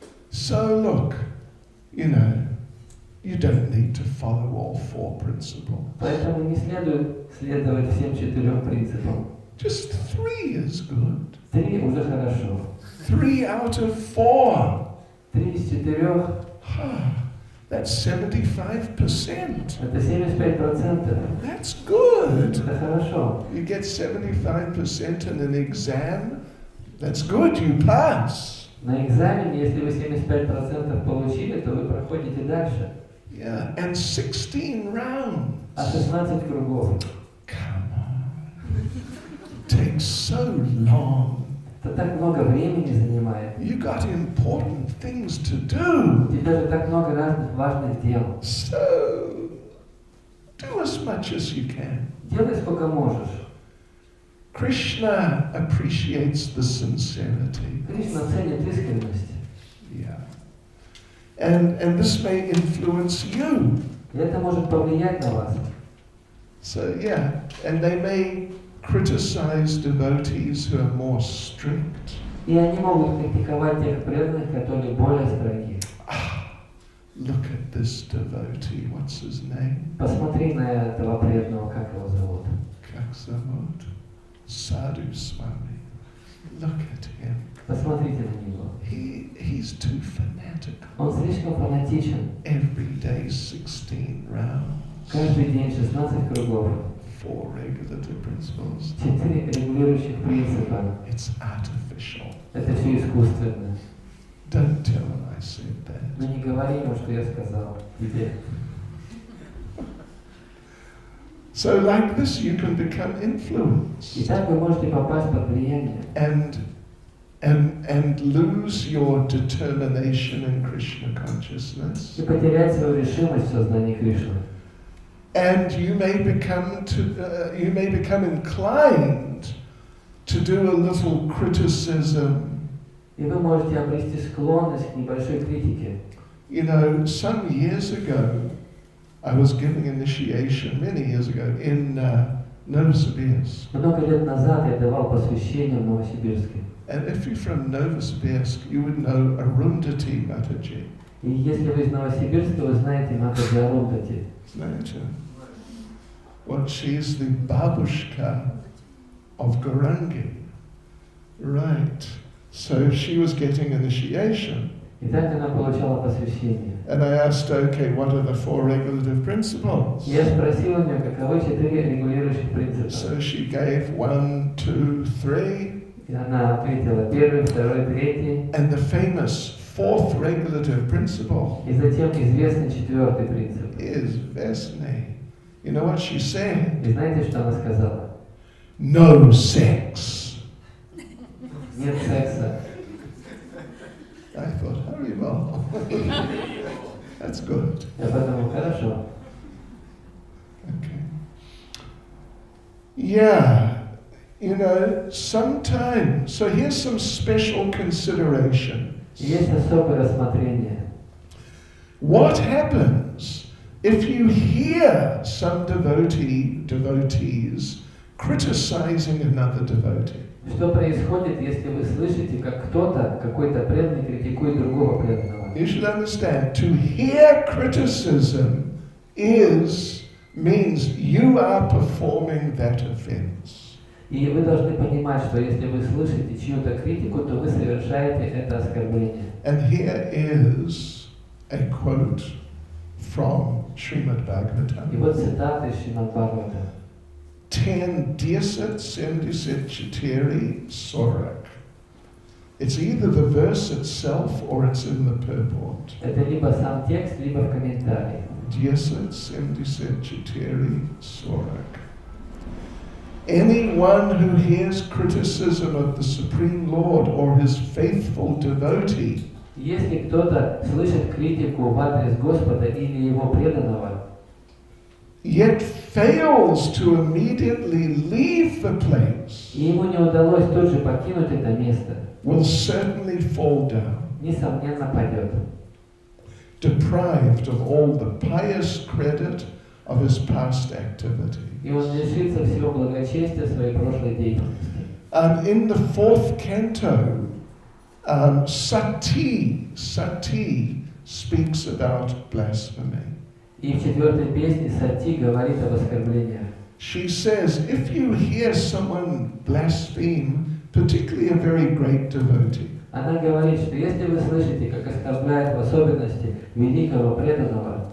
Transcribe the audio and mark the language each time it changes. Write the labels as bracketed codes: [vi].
[en] So look, you don't need to follow all four principles. [ru] Поэтому не следует следовать всем 4 принципам. [en] Just 3 is good. [ru] 3 уже хорошо. [en] 3 out of 4. [ru] 3 из 4 [en] That's 75%. [ru] это 75%. [en] That's good. [ru] Это хорошо. [en] You get 75% in an exam, that's good, you pass. [ru] На экзамене, если вы 75% получили, то вы проходите дальше. [en] Yeah, and 16 rounds. [ru] А 16 кругов. [en] Come on. It takes so long. [ru] Это так много времени занимает. [en] You got important things to do. [ru] У тебя же так много разных важных дел. [en] So, do as much as you can. [ru] Делай сколько можешь. [en] Krishna appreciates the sincerity. [ru] Кришна ценит искренность. [en] Yeah. And this may influence you. [ru] И это может повлиять на вас. [en] So, yeah. And they may criticize devotees who are more strict. [ru] И они могут критиковать тех преданных, которые более строги. [en] Look at this devotee. What's his name? [ru] Посмотри на этого преданного, как его зовут. Как зовут? [en] Sadhu Swami. Look at him. [ru] Посмотрите на него. [en] He's too fanatical. [ru] Он слишком фанатичен. [en] Every day 16 rounds. [ru] Каждый день 16 кругов. [en] 4 regulative principles. [ru] 4 регулирующих принципа. [en] It's artificial. [ru] Это все искусственно. [en] Don't tell him I said that. [ru] Но не говори ему, что я сказал тебе. [en] So like this you can become influenced. [ru] И так вы можете попасть под влияние. [en] And lose your determination in Krishna consciousness. [ru] И потерять свою решимость в сознании Кришны. [en] And you may become inclined to do a little criticism. [ru] И вы можете обрести склонность к небольшой критике. [en] You know, some years ago, I was giving initiation, many years ago, in Novosibirsk. [ru] Много лет назад я давал посвящение в Новосибирске. [en] And if you're from Novosibirsk, you would know Arundhati Mataji. [ru] И если вы из Новосибирска, вы знаете Матаджи Арундхати. Знаете? [en] Well, she's the babushka of Gaurangi. Right. So she was getting initiation. [ru] И так она получала посвящение. [en] And I asked, okay, what are the 4 regulative principles? [ru] Я спросил у нее, каковы 4 регулирующих принципа. [en] So she gave 1, 2, 3. [ru] И она ответила 1, 2, 3. [en] And the famous 4th regulative principle [ru] И затем известный 4 принцип. [en] is Vesne. You know what she said? [ru] И знаете, что она сказала? [en] No sex. [ru] Нет секса. [en] I thought, Haribol. That's good. [ru] Я подумал, хорошо. [en] Okay. Yeah. You know, sometimes, so here's some special consideration. [ru] Есть особое рассмотрение. [en] What happens if you hear some devotees criticizing another devotee? [ru] Что происходит, если вы слышите, как кто-то, какой-то преданный критикует другого преданного? [en] You should understand, to hear criticism means you are performing that offense. [ru] И вы должны понимать, что если вы слышите чью-то критику, то вы совершаете это оскорбление. [en] And here is a quote from Srimad [ru] И [en] Bhagavatam. [ru] вот цитата из Шримад Бхагавата. 10 Diasat Sendisat Chiteri Sorak. [en] It's either the verse itself or it's in the purport. [ru] Это либо сам текст, либо в комментарии. Diasat Sendisat Chiteri Sorak. [en] Anyone who hears criticism of the Supreme Lord or his faithful devotee, [ru] Если кто-то слышит критику в адрес Господа или его преданного, [en] yet fails to immediately leave the place, [ru] и ему не удалось тут же покинуть это место, [en] will certainly fall down, [ru] несомненно падет, [en] deprived of all the pious credit of his past activity. [ru] и он лишится всего благочестия своей прошлой деятельности. [en] In the 4th canto, Sati speaks about blasphemy. [ru] И в 4 песне Сати говорит об оскорблениях. [en] She says, if you hear someone blaspheme, particularly a very great devotee, [ru] Она говорит, что если вы слышите, как оскорбляет в особенности великого преданного,